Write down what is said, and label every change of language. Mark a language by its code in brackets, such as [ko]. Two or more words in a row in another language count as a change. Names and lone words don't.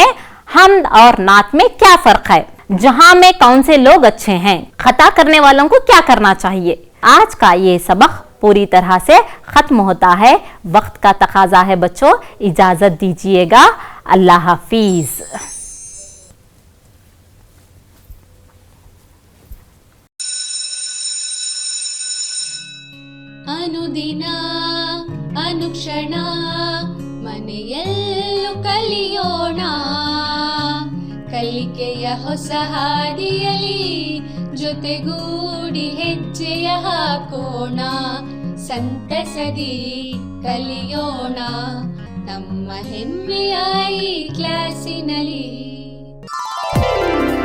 [ur] حمد اور نعت میں کیا فرق ہے، جہاں میں کون سے لوگ اچھے ہیں، خطا کرنے والوں کو کیا کرنا چاہیے. آج کا یہ سبق پوری طرح سے ختم ہوتا ہے، وقت کا تقاضا ہے بچوں، اجازت دیجیے گا، اللہ حافظ. [kn] ಅನುದಿನ ಅನುಕ್ಷಣ ಮನೆಯಲ್ಲೂ ಕಲಿಯೋಣ, ಕಲಿಕೆಯ ಹೊಸ ಹಾದಿಯಲಿ ಜೊತೆಗೂಡಿ ಹೆಜ್ಜೆಯ ಹಾಕೋಣ, ಸಂತಸದಿ ಕಲಿಯೋಣ ನಮ್ಮ ಹೆಮ್ಮೆಯ ಈ ಕ್ಲಾಸಿನಲ್ಲಿ।